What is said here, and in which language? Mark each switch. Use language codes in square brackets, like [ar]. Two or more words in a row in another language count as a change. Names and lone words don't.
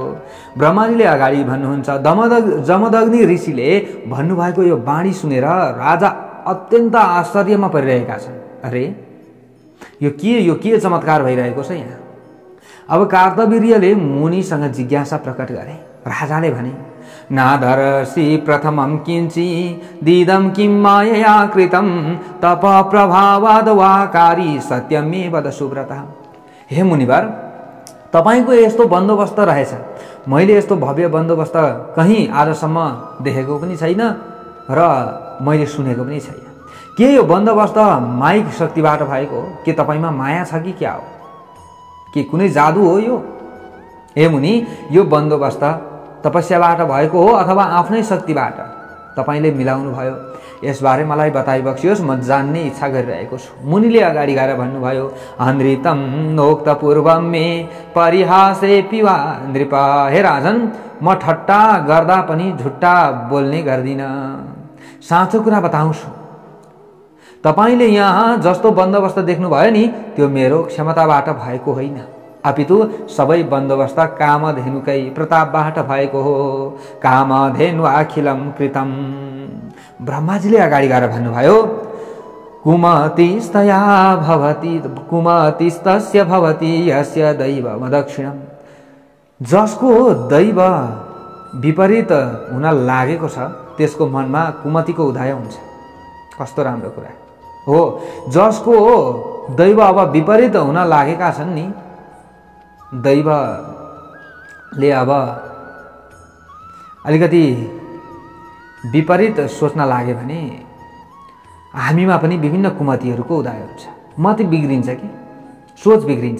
[ne] ब्रह्माजीले अगाडि भन्नुहुन्छ, जमदग्नि ऋषिले भन्नुभएको यो बाणी सुनेर राजा अत्यन्त आश्चर्यमा परिरहेका छन्। अरे यो के चमत्कार भइरहेको छ यहाँ? अब कार्तवीर्यले मुनिसँग जिज्ञासा प्रकट गरे। राजाले भने, [sa] नादर्शि प्रथमं किंचि दिदं किं मायया कृतं तप प्रभावाद वाकारी सत्यमे वद सुव्रता। [ne] हे मुनिवर, तपाईको यस्तो बन्दोबस्त रहेछ, मैले यस्तो भव्य बन्दोबस्त कहीं आजसम्म देखेको पनि छैन र मैले सुनेको पनि छैन। के यो बन्दोबस्त माइक शक्तिबाट भएको हो? के तपाईमा माया छ कि क्या हो? के कुनै जादु हो यो? हे मुनि, यो बन्दोबस्त तपस्याबाट भएको हो अथवा आफ्नै शक्तिबाट तपाईले मिलाउनु भयो? यसबारे मलाई बताइ बक्सियोस्, म जान्ने इच्छा गरिरहेको छु। मुनिले अगाडि गएर भन्नुभयो, [sa] अनृतम नोक्त पूर्वम मे परिहासे पिवा नृप। [ne] हे राजन, म ठट्टा गर्दा पनि झुट्टा बोल्ने गर्दिन, साँचो कुरा बताउँछु। तपाईले यहाँ जस्तो बन्दोबस्त देख्नुभयो नि, त्यो मेरो क्षमताबाट भएको होइन, अपितु सबै बन्दोबस्त कामधेनुकै प्रतापबाट भएको हो। [sa] कामधेनु अखिलम कृतम। [ne] ब्रह्माजीले अगाडि गएर भन्नुभयो, [sa] कुमतिस्तया भवति कुमतिस्तस्य भवति यस्य दैव दक्षिणम। [ne] जसको दैव विपरीत हुन लागेको छ त्यसको मनमा कुमतिको उदय हुन्छ। कस्तो राम्रो कुरा हो। जसको दैव अब विपरीत हुन लागेका छन् नि, दैवले अब अलिकति विपरीत सोच्न लागे भने हामीमा पनि विभिन्न कुमतिहरूको उदय हुन्छ, मति बिग्रिन्छ कि सोच बिग्रिन्छ।